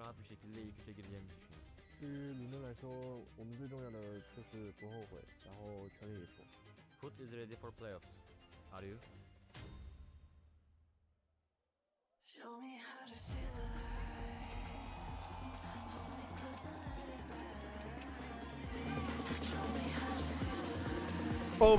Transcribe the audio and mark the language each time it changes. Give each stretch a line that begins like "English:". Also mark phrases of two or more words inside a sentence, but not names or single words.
Turkish: şekilde ilk 3'e gireceğimi düşünüyorum.
Chinese: 对于伦敦来说，我们最重要的就是不后悔，然后全力以赴。
English: FUT is ready for playoffs. Are you? Show me how to feel alive. Hold me close and let it ride. Show me how to feel alive.